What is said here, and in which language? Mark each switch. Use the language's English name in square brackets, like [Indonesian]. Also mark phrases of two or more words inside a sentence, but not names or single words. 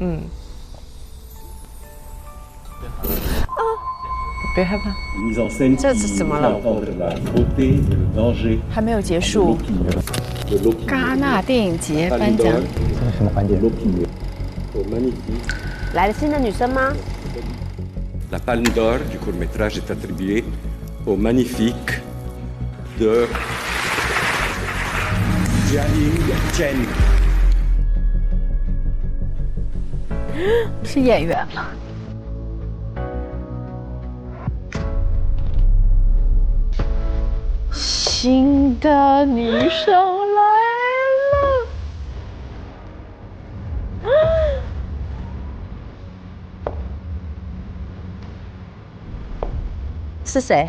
[Chinese] 别害怕。这是怎么了？还没有结束。戛纳电影节颁奖。这是什么环节？来了新的女生吗 [French] ？La Palme d'Or du court-métrage est attribuée au magnifique de Jiaying Chen。 [Chinese] 是演员吗？新的女生来了。是谁？